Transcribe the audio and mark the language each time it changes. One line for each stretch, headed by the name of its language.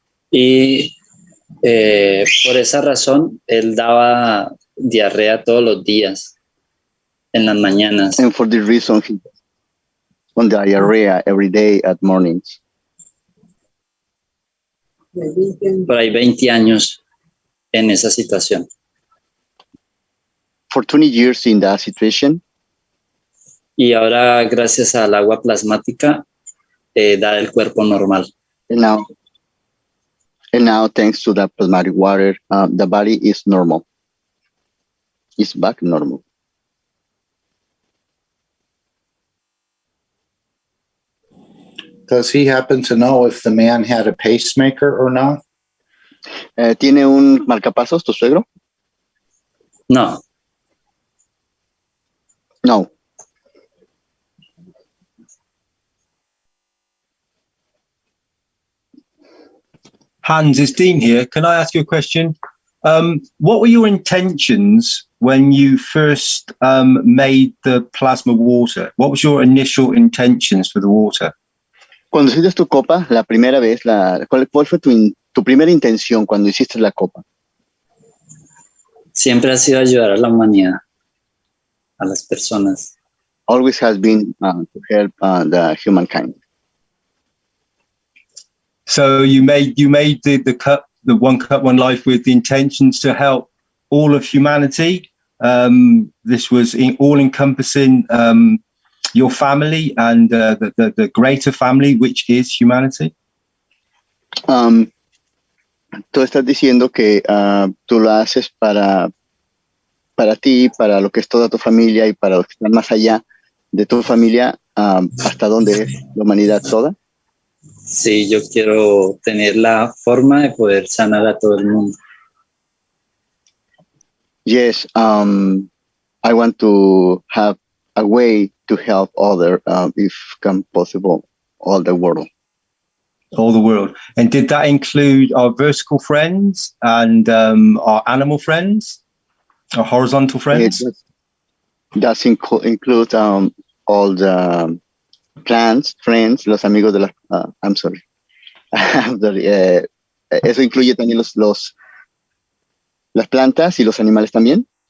Spanish: Y por esa razón, él daba diarrea todos los días, en las mañanas.
English: And for this reason, he on diarrhea every day at mornings.
Spanish: Por ahí 20 años. en esa situación.
English: For 20 years in that situation.
Spanish: Y ahora, gracias al agua plasmática, da el cuerpo normal.
English: And now thanks to that plasmatic water, the body is normal. It's back normal. Does he happen to know if the man had a pacemaker or not?
Spanish: ¿Tiene un marcapasos, tu suegro? No. No.
English: Hans, it's Dean here. Can I ask you a question? What were your intentions when you first made the plasma water? What was your initial intentions for the water?
Spanish: Cuando hiciste tu copa, la primera vez, ¿cuál fue tu primera intención cuando hiciste la copa? Siempre ha sido ayudar a la humanidad, a las personas.
English: Always has been to help the humankind. So you made the cup, the One Cup, One Life, with the intentions to help all of humanity. This was all encompassing your family and the greater family, which is humanity.
Spanish: Tú estás diciendo que tú lo haces para ti, para lo que es toda tu familia y para los que están más allá de tu familia, hasta donde es la humanidad toda. Sí, yo quiero tener la forma de poder sanar a todo el mundo.
English: Yes, I want to have a way to help other, if possible, all the world. All the world. And did that include our vertical friends and our animal friends, our horizontal friends? It does include all the plants, friends,
Spanish: los amigos de la...
English: I'm sorry. I'm sorry.
Spanish: ¿Eso incluye también las plantas y los animales también?